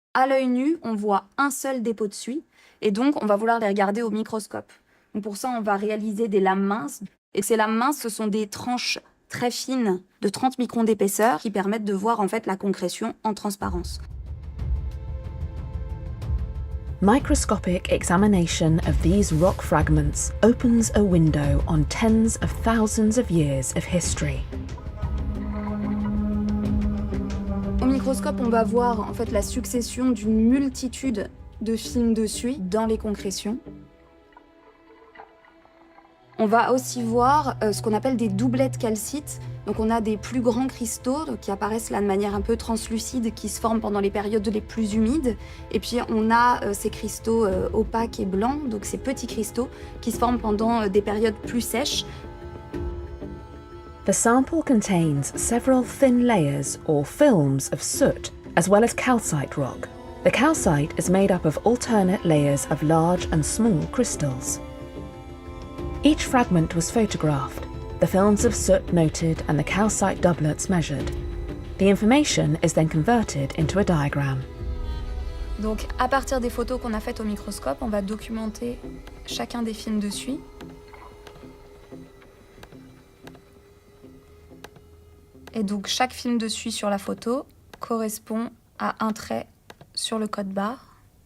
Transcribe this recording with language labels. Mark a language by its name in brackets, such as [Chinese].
[French] À l'œil nu, on voit un seul dépôt de suie, et donc on va vouloir les regarder au microscope. Donc pour ça, on va réaliser des lames minces, et ces lames minces, ce sont des tranches très fines de 30 microns d'épaisseur qui permettent de voir en fait la concrétion en transparence. [English] Microscopic examination of these rock fragments opens a window on tens of thousands of years of history. [French] Au microscope, on va voir en fait la succession d'une multitude de films de suie dans les concrétions. On va aussi voir ce qu'on appelle des doublettes calcites. Donc on a des plus grands cristaux qui apparaissent là de manière un peu translucide, qui se forment pendant les périodes les plus humides. Et puis on a ces cristaux opaques et blancs, donc ces petits cristaux qui se forment pendant des périodes plus sèches. [English] The sample contains several thin layers or films of soot, as well as calcite rock. The calcite is made up of alternate layers of large and small crystals. Each fragment was photographed, the films of soot noted and the calcite doublets measured. The information is then converted into a diagram. [French] Donc à partir des photos qu'on a faites au microscope, on va documenter chacun des films de suie. Et donc chaque film de suie sur la photo correspond à un trait sur le code barre.